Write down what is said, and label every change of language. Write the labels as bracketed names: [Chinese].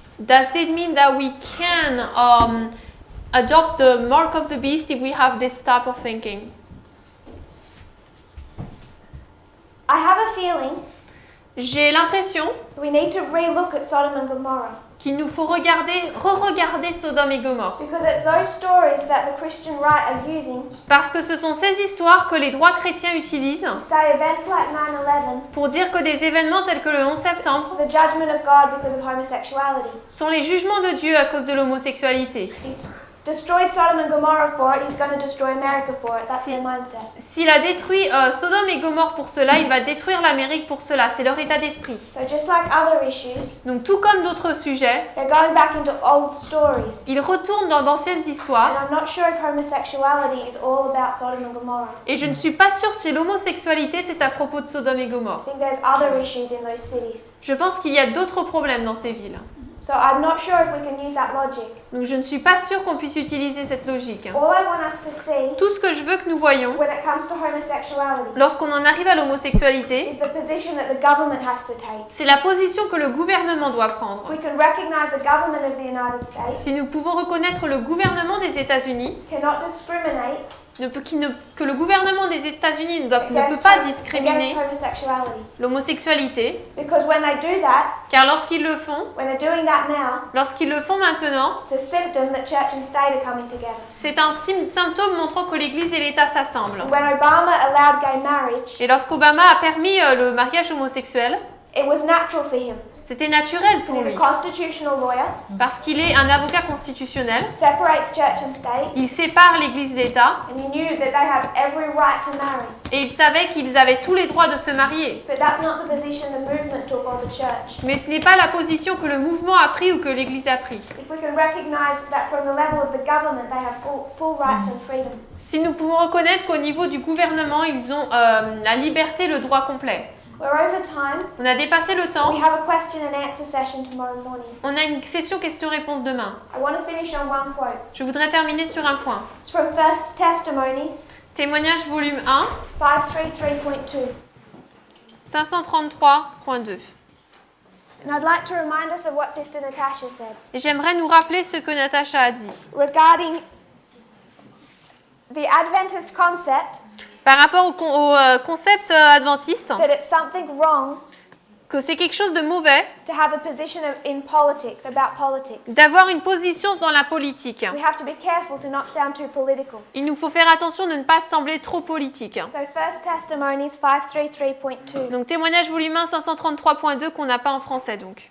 [English] does it mean that we can adopt the mark of the beast if we have this type of thinking? I have a feeling [French] J'ai l'impression [English] we need to re-look at Sodom and Gomorrah [French] qu'il nous faut re-regarder Sodome et Gomorrhe. [English] because it's those stories that the Christian right are using [French] Parce que ce sont ces histoires que les droits chrétiens utilisent [English] to say events like 9/11, [French] pour dire que des événements tels que le 11 septembre [English] the judgment of God because of homosexuality, [French] sont les jugements de Dieu à cause de l'homosexualité. [English] is destroyed Sodom and Gomorrah for it, he's going to destroy America for it. That's [French] Si- [English] their mindset. [French] S'il a détruit Sodome et Gomorrhe pour cela, il va détruire l'Amérique pour cela. C'est leur état d'esprit. [English] So just like other issues, [French] Donc tout comme d'autres sujets, [English] they're going back into old stories. [French] ils retournent dans d'anciennes histoires. [English] And I'm not sure if homosexuality is all about Sodom and Gomorrah. [French] Et je ne suis pas sûre si l'homosexualité c'est à propos de Sodome et Gomorrhe. [English] I think there's other issues in those cities. [French] Je pense qu'il y a d'autres problèmes dans ces villes. [English] So I'm not sure if we can use that logic. [French] Donc je ne suis pas sûre qu'on puisse utiliser cette logique. [English] All I want us to see [French] Tout ce que je veux que nous voyons, [English] when it comes to homosexuality [French] lorsqu'on en arrive à l'homosexualité, [English] is the position that the government has to take. [French] c'est la position que le gouvernement doit prendre. [English] If we can recognize the government of the United States [French] Si nous pouvons reconnaître le gouvernement des États-Unis, [English] cannot discriminate [French] que le gouvernement des États-Unis ne peut pas discriminer [English] against homosexuality. [French] l'homosexualité, [English] Because when they do that, [French] car lorsqu'ils le font, [English] when they're doing that now, [French] lorsqu'ils le font maintenant, [English] it's a symptom that church and state are coming together. [French] c'est un symptôme montrant que l'Église et l'État s'assemblent. [English] And when Obama allowed gay marriage, [French] Et lorsqu'Obama a permis le mariage homosexuel, [English] it was natural for him. [French] c'était naturel pour [English] He's [French] lui, [English] a constitutional lawyer, [French] parce qu'il est un avocat constitutionnel, [English] separates church and state, [French] il sépare l'Église et l'État, [English] and he knew that they have every right to marry. [French] et il savait qu'ils avaient tous les droits de se marier. [English] But that's not the position the movement took or the church. [French] Mais ce n'est pas la position que le mouvement a pris ou que l'Église a pris. [English] If we can recognize that from the level of the government, they have full rights and freedom. [French] Si nous pouvons reconnaître qu'au niveau du gouvernement, ils ont la liberté, le droit complet. [English] We're over time. [French] On a dépassé le temps. [English] We have a question and answer session tomorrow morning. [French] On a une session questions-réponses demain. [English] I want to finish on one quote. [French] Je voudrais terminer sur un point. [English] It's from First Testimonies, [French] Témoignage volume 1, [English] 533.2. [French] 533.2. [English] And I'd like to remind us of what Sister Natasha said [French] Et j'aimerais nous rappeler ce que Natacha a dit. [English] regarding the Adventist concept [French] Par rapport au concept adventiste, [English] that it's something wrong [French] que c'est quelque chose de mauvais [English] to have a position in politics, about politics. [French] d'avoir une position dans la politique. [English] We have to be careful to not sound too political. [French] Il nous faut faire attention de ne pas sembler trop politique. [English] So First Testimonies 533.2. [French] Donc témoignage volume 1, 533.2 qu'on n'a pas en français donc.